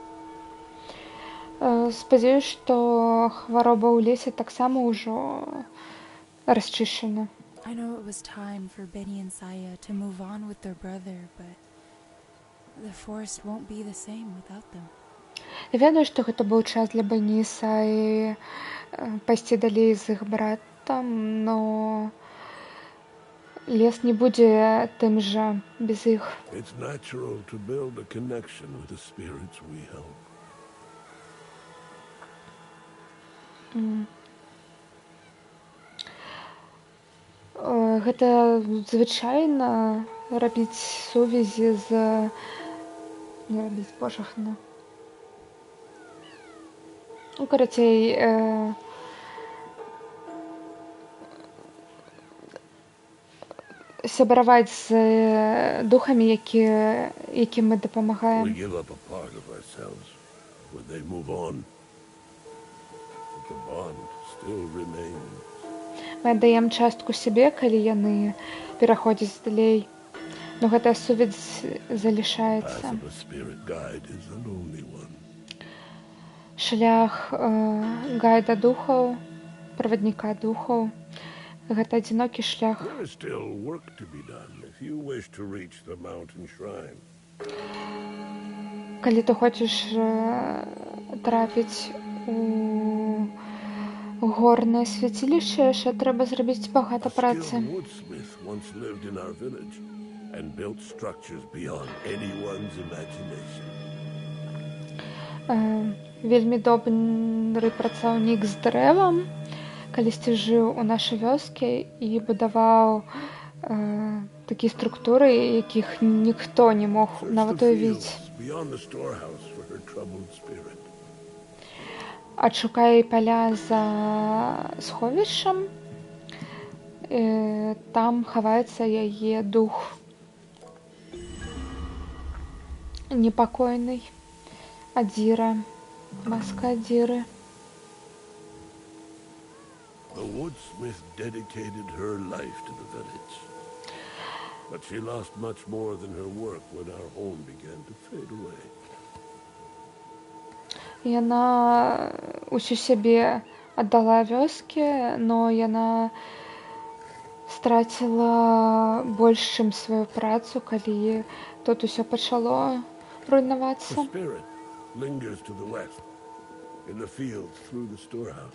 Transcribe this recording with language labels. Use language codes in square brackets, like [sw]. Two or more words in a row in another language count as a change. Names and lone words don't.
[be] Спадзяюсь, что хвароба ў лесе таксама ўжо расчышчана. [en] I know it was time for Benny and Saya to move on with their brother, but the forest won't be the same without them. [be] Я ведаю, што гэта быў час для Бенні і Саі пайсці далей з іх братам, но лес не будзе тым жа без іх. [en] It's natural to build a connection with the spirits we help. [be] Гэта звычайна рабіць сувязі з... Не рабіць пошахна. Ну, карацей, сябраваць з духамі, якім мы дапамагаем. [en] We give up a part of ourselves when they move on. But the bond still remains. [be] Мы аддаем частку сябе, калі яны пераходзяць далей. Но гэтая сувязь залішаецца. [en] Path of a spirit guide is a lonely one. [be] Шлях гайда духаў, правадніка духаў. Гэта адзінокі шлях. [en] There is still work to be done if you wish to reach the mountain shrine. [be] Калі ты хочаш трапіць у горнае свяцілішча, яшчэ трэба зрабіць багата працы. [en] Skilled woodsmith once lived in our village and built structures beyond anyone's imagination. [be] Вельмі добры працаўнік з дрэвам калісьці жыў у нашай вёске і будаваў такія структуры, якіх ніхто не мог нават уявіць. [en] Beyond the storehouse for her troubled spirit. [be] Адшукай паля за сховішчам, там хаваецца яе дух непакойны. Адзіра, маска Адзіры. [en] The woodsmith dedicated her life to the village. But she lost much more than her work when our home began to fade away. [be] Яна усю сябе аддала вёске, но яна страціла больш, чым сваю працу, калі тут усё пачало руйнавацца. [en] The spirit lingers to the west, in the fields through the storehouse.